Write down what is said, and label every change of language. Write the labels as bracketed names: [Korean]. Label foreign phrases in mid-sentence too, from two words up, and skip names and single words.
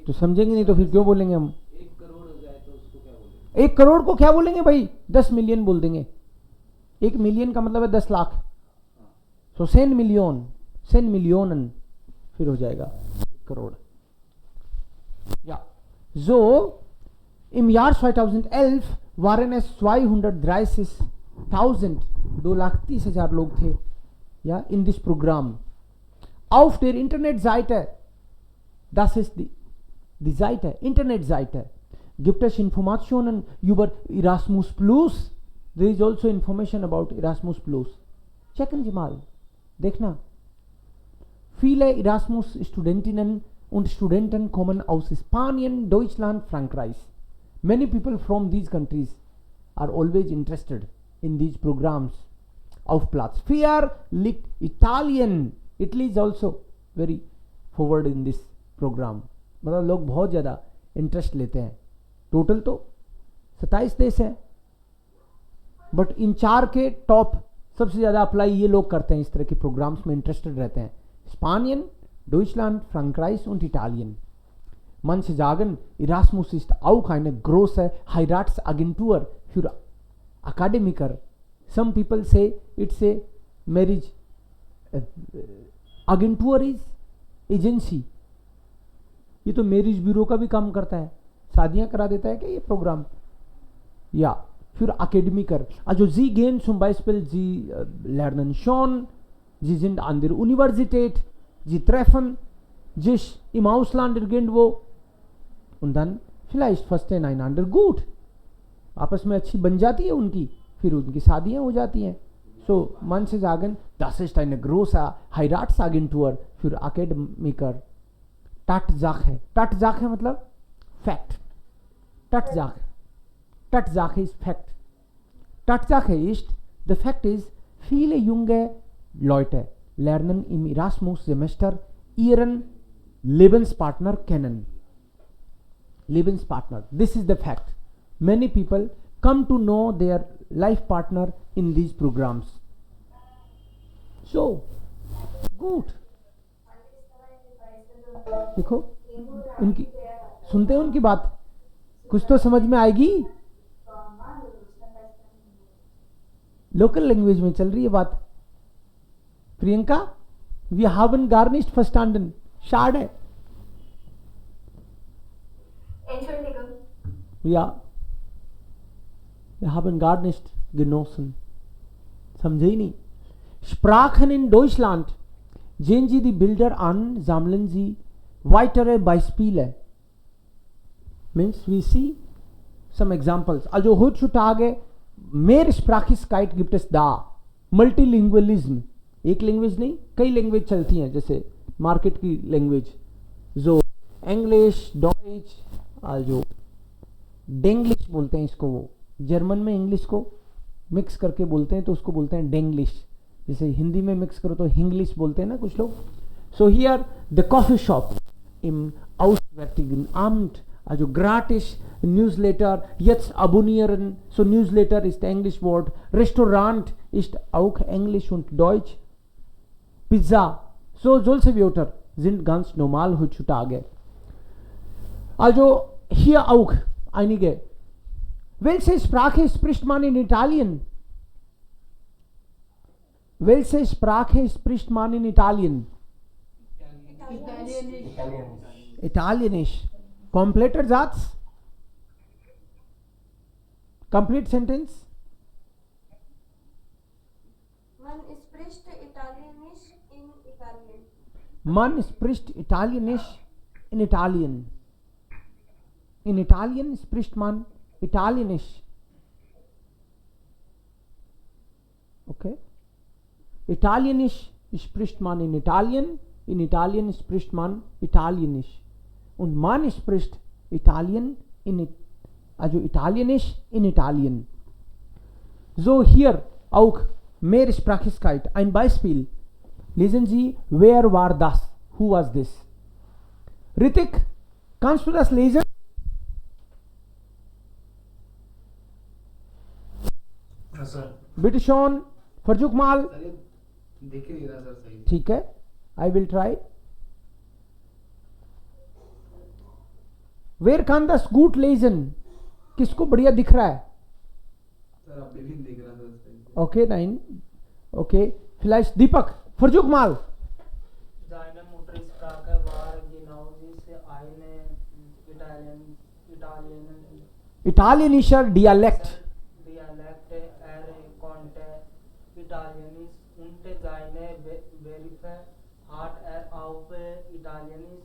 [Hindi] तो समझेंगे नहीं तो फिर क्यों बोलेंगे हम? 1 करोड़ हो जाए तो उसको क्या बोलेंगे? 1 करोड़ को क्या बोलेंगे भाई? 10 मिलियन बोल देंगे. 1 मिलियन का मतलब है 10 लाख. तो 10 मिलियन, 10 मिलियन फिर हो जाएगा 1 करोड़. [German] या so im Jahr 2011 waren es 230.000, 2,30,000 [Hindi] लोग थे [German] ja [English] in this [German] Programm. Auf der Internetseite, das ist die Seite, Internetseite, gibt es Informationen über Erasmus Plus. [English] There is also information about Erasmus Plus. [German] Checken Sie mal, [English] देखना. [German] Viele Erasmus-Studentinnen und Studenten kommen aus Spanien, Deutschland, Frankreich. [English] Many people from these countries are always interested in these programs. [German] Auf Platz 4 liegt Italien. [English] Italy is also very forward in this program. [Hindi] मतलब लोग बहुत ज़्यादा इंटरेस्ट लेते हैं. टोटल तो 27 देश हैं, [English] but in [Hindi] 4 के टॉप सबसे ज़्यादा अप्लाई ये लोग करते हैं, इस तरह के प्रोग्राम्स में इंटरेस्टेड रहते हैं. [German] Spanien, Deutschland, Frankreich und Italien. Manche sagen, Erasmus ist auch eine große Heiratsagentur für Akademiker. [English] Some people say it's a marriage agentur is agency. [Hindi] ये तो [English] marriage bureau [Hindi] का भी काम करता है, शादियां करा देता है क्या ये प्रोग्राम? [German] या für Akademiker. Also sie gehen zum Beispiel, sie lernen schon, sie sind an der Universität, sie treffen sich im Ausland irgendwo und dann vielleicht verstehen einander gut. [Hindi] आपस में अच्छी बन जाती है उनकी, फिर उनकी शादियां हो जाती हैं. [German] So manche sagen, das ist eine große Heiratsagentur für Akademiker. Tatsache. Tatsache [Hindi] मतलब फैक्ट. [German] Tatsache. Tatsache ist Fakt. Tatsache ist, [English] the fact is, [German] viele junge Leute lernen im Erasmus-Semester ihren Lebenspartner kennen. Lebenspartner. [English] This is the fact. Many people come to know their life partner in these programs. So, good. [Hindi] देखो उनकी सुनते हैं उनकी बात, कुछ तो समझ में आएगी. लोकल लैंग्वेज में चल रही है बात. [German] प्रियंका, wir haben gar nicht verstanden. Schade. Entschuldigung. Ja. Wir haben gar nicht genossen. [Hindi] समझे ही नहीं. [German] Sprachen in Deutschland. Sehen Sie die Bilder an, sammeln Sie weitere Beispiele. [English] Means we see some examples. [German] Also heutzutage Mehrsprachigkeit gibt es da. [English] Multilingualism. [Hindi] एक लैंग्वेज नहीं, कई लैंग्वेज चलती हैं, जैसे मार्केट की लैंग्वेज जो इंग्लिश, डॉइच, जो डेंग्लिश बोलते हैं इसको, वो जर्मन में इंग्लिश को मिक्स करके बोलते हैं तो उसको बोलते हैं डेंग्लिश. जैसे हिंदी में मिक्स करो तो हिंग्लिश बोलते हैं ना कुछ लोग. [English] so here the coffee shop [German] im Auswärtigen Amt, also gratis Newsletter, jetzt abonnieren, so Newsletter ist Englisch Wort, Restaurant ist auch Englisch und Deutsch, Pizza, so solche Wörter sind ganz normal heutzutage. Also hier auch einige. Welche Sprache spricht man in Italien? Welche Sprache spricht man in Italien? Italienisch. Kompletter Satz? [English] Complete sentence? [German] Man spricht Italienisch in Italien. Man spricht Italienisch in Italien. In Italien spricht man Italienisch. [English] Okay? [German] Italienisch spricht man in Italien. In Italien spricht man Italienisch. Und man spricht Italien also Italienisch in Italien. So hier auch Mehrsprachigkeit. Ein Beispiel. Lesen Sie, wer war das? [English] Who was this? [German] Ritik, kannst du das lesen? [Hindi] हाँ सर. [German] Bitte schon, versuch mal. [Hindi] सर ये दिख ही नहीं रहा सर सही. ठीक है, [English] I will try. [German] Wer kann das gut lesen? [Hindi] किसको बढ़िया दिख रहा है? सर अभी भी नहीं दिख रहा सर सही. [German] Okay, nein. Okay, vielleicht Deepak, versuch mal. Seine Muttersprache war genau diese eine Italienischer Dialekt. Dialekt, konnte Italienisch und seine Begriffe hat auf Italienisch,